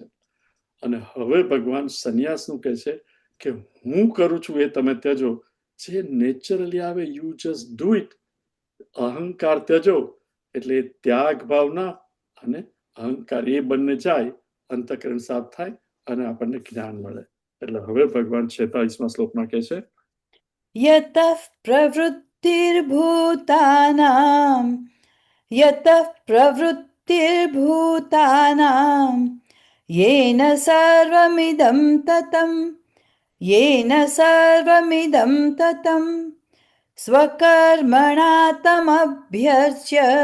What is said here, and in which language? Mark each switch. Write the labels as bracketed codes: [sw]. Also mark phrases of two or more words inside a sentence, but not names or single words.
[gu] અને હવે ભગવાન સંન્યાસનું કહે છે કે હું કરું છું એ તમે ત્યજો. જે નેચરલી આવે [en] you just do it. [gu] અહંકાર ત્યજો. એટલે ત્યાગ ભાવના અને અહંકાર એ બંને જાય, અંતઃકરણ સાફ થાય અને આપણને જ્ઞાન મળે. એટલે હવે ભગવાન 46મા શ્લોકમાં કહે છે [sa] यतः प्रवृत्तिर्भूतानां यतः प्रवृत्तिर्भूतानां येन सर्वमिदं ततं येन सर्वमिदं ततं स्वकर्मणा तमभ्यर्च्य